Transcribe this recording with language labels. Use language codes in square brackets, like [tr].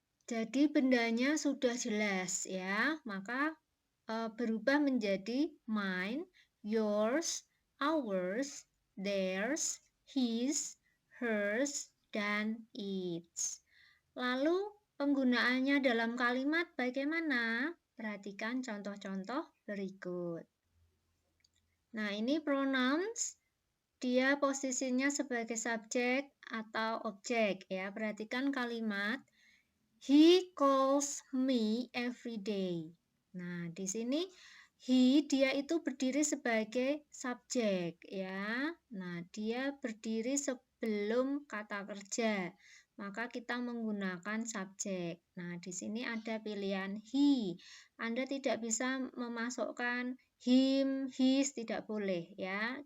[id] Jadi bendanya sudah jelas ya, maka berubah menjadi mine, yours, ours, theirs, his, hers, dan its. Lalu penggunaannya dalam kalimat bagaimana? Perhatikan contoh-contoh berikut. Nah, ini pronouns. Dia posisinya sebagai subjek atau objek ya. Perhatikan kalimat [en] he calls me every day. [id] Nah, di sini dia itu berdiri sebagai subjek ya. Nah, dia berdiri sebelum kata kerja. Maka kita menggunakan subjek. Nah, di sini ada pilihan he. Anda tidak bisa memasukkan him, his, tidak boleh ya.